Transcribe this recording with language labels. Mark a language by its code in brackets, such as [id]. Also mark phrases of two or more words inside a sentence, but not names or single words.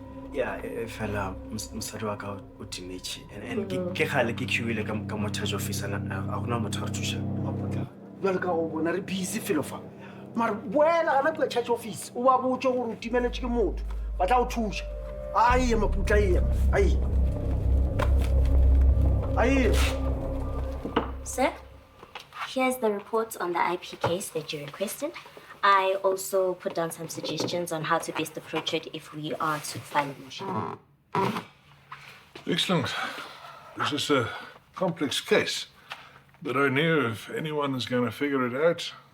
[tn] Yeah, fela mosadi wa ka o timetse and ke gale ke queuile ka mo [en] charge officer [tn] na a gona motho a thusa. Abutla. Jwale ka o bona re busy felo fa. Mara boela gana kwa [en] charge office [tn] o ba botse gore o timeletse ke motho. Ba tla o thusa. Ai maputla ye. Ai. [en] Sir, here's the report on the IP case that you requested. I also put down some suggestions on how to best approach it if we are to file a motion. Excellent. This is a complex case, but I knew if anyone is going to figure it out.